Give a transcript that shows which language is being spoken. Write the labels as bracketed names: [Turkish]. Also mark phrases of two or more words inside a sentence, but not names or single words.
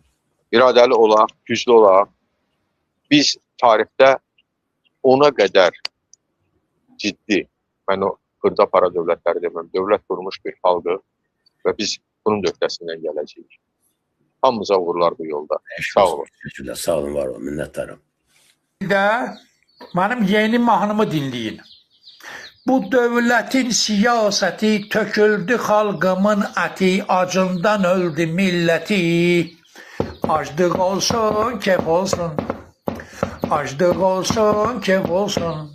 [Azerbaijani] İradəli olaq, güclü olaq. Biz tarixdə ona qədər ciddi, mən o xırda para dövlətləri deməm, dövlət qurmuş bir xalqı və biz bunun öhdəsindən gələcəyik. Hamımıza uğurlar bu yolda. Sağ olun. [Turkish] Teşekkürler. Sağ olun, var olun. Minnettarım. Bir de benim yeni mahnımı dinleyin. Bu devletin siyaseti töküldü halkımın eti, acından öldü milleti. Açlık olsun, kef olsun. Açlık olsun, kef olsun.